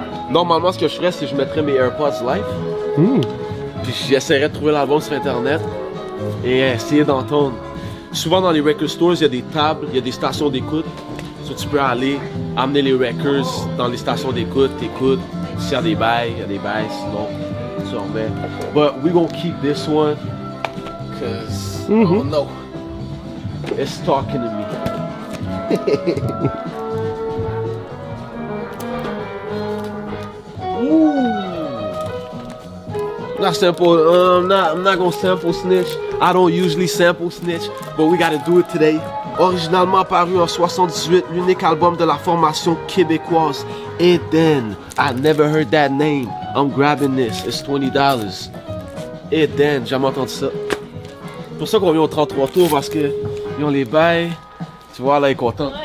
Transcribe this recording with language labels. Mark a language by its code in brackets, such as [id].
[fr] Normalement, ce que je ferais, c'est que je mettrais mes AirPods live. Puis j'essaierais de trouver l'album sur Internet et essayer d'entendre. Souvent dans les record stores, il y a des tables, il y a des stations d'écoute. So tu peux aller amener les records dans les stations d'écoute, t'écoutes. S'il y a des bails, sinon tu remets. [en] But we gonna keep this one, cause I don't know. It's talking to me. Not sample, I'm not gonna sample snitch. I don't usually sample snitch, but we gotta do it today. [fr] Originalement paru en 78, l'unique album de la formation québécoise Eden. [en] I never heard that name. I'm grabbing this. It's $20. [fr] Eden, jamais entendu ça. C'est pour ça qu'on vient au 33 tours, parce que ils ont les bails. Tu vois, là, il est content.